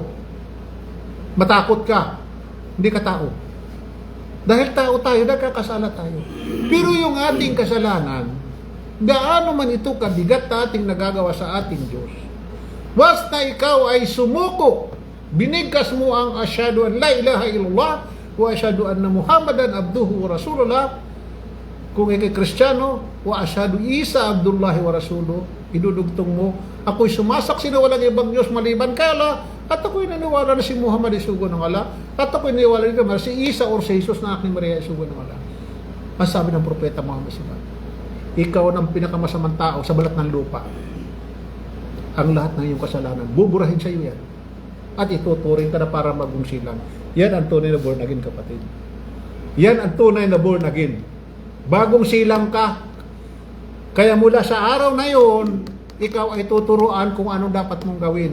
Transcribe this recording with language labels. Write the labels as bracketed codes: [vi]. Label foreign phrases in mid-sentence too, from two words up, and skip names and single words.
[tl] Matakot ka, hindi ka tao. Dahil tao tayo, nagkakasala tayo. Pero yung ating kasalanan, gaano man ito kabigat na ating nagagawa sa ating Diyos. Basta ikaw ay sumuko, binigkas mo ang [ar] أشهد أن لا إله إلا الله وأشهد أن محمدا عبده ورسول الله. [tl] Kung ikay Kristiyano, [ar] وأشهد عيسى عبد الله ورسوله, [tl] idudugtong mo, ako'y sumasaksi na walang ibang Diyos maliban kay Allah, at ako'y naniwala na si Muhammad ay sugo ng Allah, at ako'y naniwala rin naman si Isa or si Jesus na aking Maria ay sugo ng Allah. Ang sabi ng propeta Muhammad [ar] صلى الله عليه وسلم, [tl] ikaw ang pinakamasamang tao sa balat ng lupa. Ang lahat ng iyong kasalanan, buburahin sa iyo yan. At ituturing ka na para magungsilang. Yan ang tunay na [en] born again, [tl] kapatid. Yan ang tunay na [en] born again. [tl] Bagong silang ka. Kaya mula sa araw na yon, ikaw ay tuturuan kung anong dapat mong gawin.